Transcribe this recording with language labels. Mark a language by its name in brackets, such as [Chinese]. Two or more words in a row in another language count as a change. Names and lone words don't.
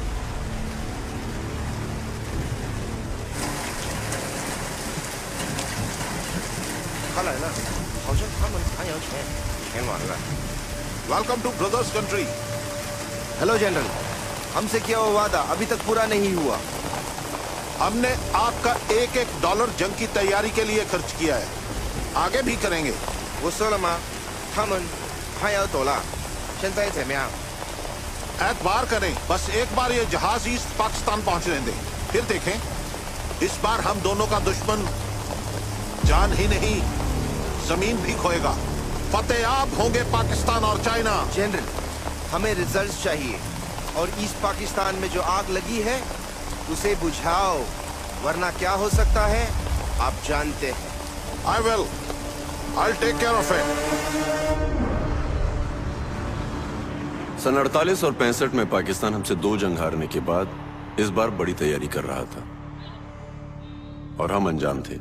[English] Welcome to brothers country. Hello General, [Hindi] हमसे किया हुआ वादा अभी तक पूरा नहीं हुआ। हमने आपका एक एक डॉलर जंग की तैयारी के लिए खर्च किया है, आगे भी करेंगे। [Chinese] 我说了吗？他们快要走了，现在怎么样？ [Hindi] एतबार करें, बस एक बार ये जहाज ईस्ट पाकिस्तान पहुंचने दें, फिर देखें। इस बार हम दोनों का दुश्मन जान ही नहीं जमीन भी खोएगा। फतेहाब होंगे पाकिस्तान और चाइना। जनरल, हमें रिजल्ट्स चाहिए और ईस्ट पाकिस्तान में जो आग लगी है उसे बुझाओ, वरना क्या हो सकता है आप जानते हैं। [English] I will, I'll take care of it. [Hindi] सन 48 और 65 में पाकिस्तान हमसे 2 जंग हारने के बाद इस बार बड़ी तैयारी कर रहा था और हम अनजान थे।